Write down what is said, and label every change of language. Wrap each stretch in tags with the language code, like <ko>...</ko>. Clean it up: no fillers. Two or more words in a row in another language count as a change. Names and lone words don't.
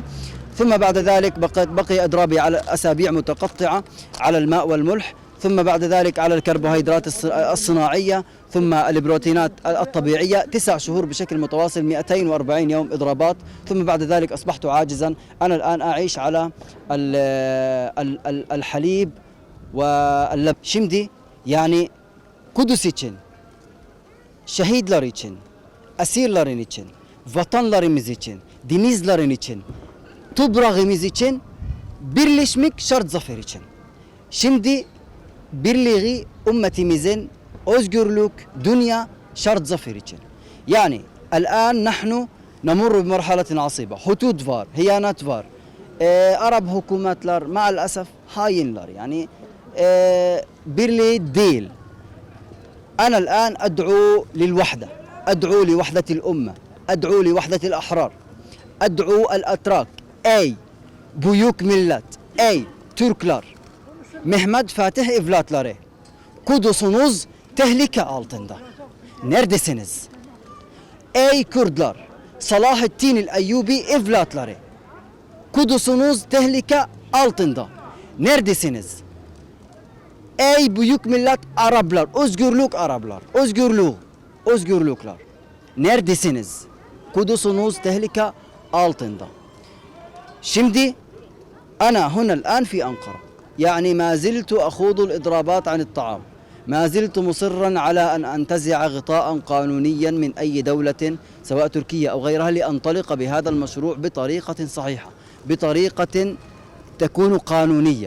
<ar>ثم بعد ذلك بقي إضرابي على أسابيع متقطعة على الماء والملح، ثم بعد ذلك على الكربوهيدرات الصناعية، ثم البروتينات الطبيعية. 9 شهور بشكل متواصل، 240 يوم إضرابات. ثم بعد ذلك أصبحت عاجزا. أنا الآن أعيش على الحليب واللبن.</ar> <tr>Şimdi yani Kudüs için, şehitler için, esirlerin için, vatanlarımız için, denizlerin için, toprağımız için birleşmek şart zafer için. Şimdi birliği ümmetimizin özgürlük, dünya şart zafer için.</tr> <ar>Yani الآن نحن نمر بمرحلة عصيبة، حدود var, هيانات var.</ar> <tr>Arap hükümetler maalesef hainler, yani birliği değil.</tr> <ar>أنا الآن أدعو للوحدة، أدعو لوحدة الأمة، أدعو لوحدة الأحرار، أدعو الأتراك، أي</ar> <tr>büyük millet, ey Türkler, Mehmet Fatih evlatları, Kudüs'ünüz tehlike altında. Neredesiniz? Ey Kürtler, Salahaddin el-Eyyubi evlatları, Kudüs'ünüz tehlike altında. Neredesiniz? Ey büyük millet Araplar, özgürlük Araplar, özgürlükler. Neredesiniz? Kudüs'ünüz tehlike altında.</tr> <ar>Şimdi أنا هنا الآن في أنقرة، يعني ما زلت أخوض الإضرابات عن الطعام، ما زلت مصرا على أن أنتزع غطاء قانونيا من أي دولة سواء تركيا أو غيرها لأنطلق بهذا المشروع بطريقة صحيحة، بطريقة تكون قانونية.</ar>